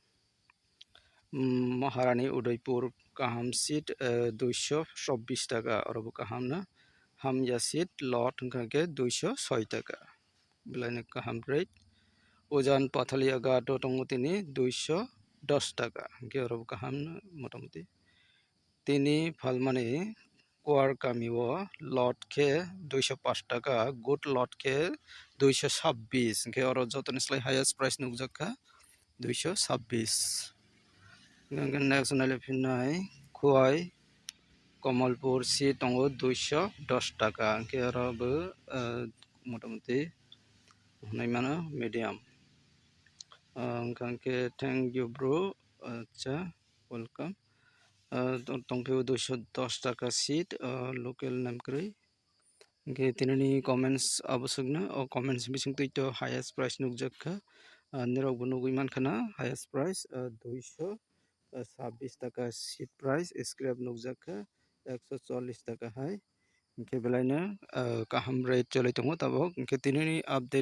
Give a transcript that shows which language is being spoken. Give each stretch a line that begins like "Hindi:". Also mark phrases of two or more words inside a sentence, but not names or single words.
Kok Borok: Maharani Udaipur kaham seat 224 taka oro bo kaham na Hamya seat lot hingka ke 206 taka belai ni kaham rate Ujan Pathalia Ghat o tongo tini 210 taka hingke oro bo kaham na motamoti tini phalmani Kwar kami o lot khe 205 taka good lot khe 226 hingke oro jotoni slai
English: highest price
Kok Borok: nukjakha 226 next nailaifinai Khowai Kamalpur seat tongo 210 taka hingke oro bo motamoti honai mano medium hingke
English: thank you bro
Kok Borok: acha welcome tongpio 210 taka
English: seat local
Kok Borok: namkrui hingke tinini comments abosokno o comments bisingtui to
English: highest price
Kok Borok: nukjakha nirokbo nugui mankha
English: highest price
Kok Borok: 226 taka
English: seat price scrap
Kok Borok: nukjakha 140 taka hai hingke belaino kaham rate cholai tongo tabok hingke tinini update